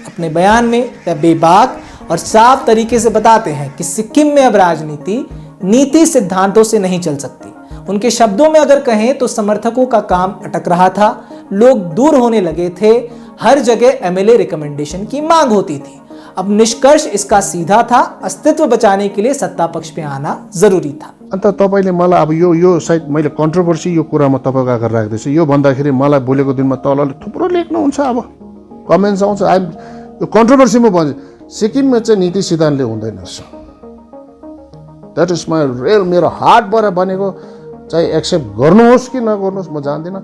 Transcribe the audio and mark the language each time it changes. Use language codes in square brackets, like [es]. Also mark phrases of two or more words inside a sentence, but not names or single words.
[hi] अपने बयान में वह बेबाक और साफ तरीके से बताते हैं कि सिक्किम में अब राजनीति नीति सिद्धांतों से नहीं चल सकती। उनके शब्दों में अगर कहें तो समर्थकों का काम अटक रहा था, लोग दूर होने लगे थे, हर जगह [en] MLA recommendation [hi] की मांग होती थी। अब निष्कर्ष इसका सीधा था, अस्तित्व बचाने के लिए सत्ता पक्ष पे आना जरुरी था। [ne] अन्त तपाईले मलाई अब यो सायद मैले कन्ट्रोभर्सी यो कुरामा तपाईको आगर राख्दैछु। यो भन्दाखेरि मलाई भोलिको दिनमा तलले थुप्रो लेख्नुहुन्छ, अब कमेन्ट्स आउँछ। यो कन्ट्रोभर्सीमा भन्छु, सिक्किममा चाहिँ नीति सिद्धान्तले हुँदैन। [en] that is my real, [ne] मेरो हार्टबाट बनेको, चाहे एक्सेप्ट गर्नुहोस् कि नगर्नुहोस् म जान्दिनँ।